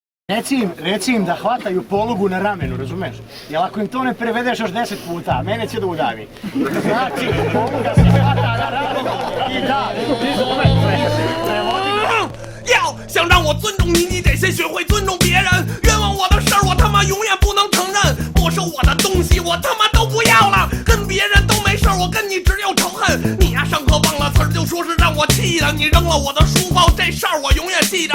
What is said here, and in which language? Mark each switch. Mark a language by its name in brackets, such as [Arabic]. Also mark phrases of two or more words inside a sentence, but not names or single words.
[Serbian] Reci im da hvataju polugu na ramenu, razumeš? Jer ako im to ne prevedeš još 10 puta, mene će da udavi. Znači, poluga se hvata na ramenu i da, prevodi. [Chinese] 要想让我尊重你，你得先学会尊重别人。冤枉我的事儿，我他妈永远不能承认。没收我的东西，我他妈都不要了。跟别人都没事儿，我跟你只有仇恨。你呀，上课忘了词儿，就说是让我气的。你扔了我的书包，这事儿我永远记着。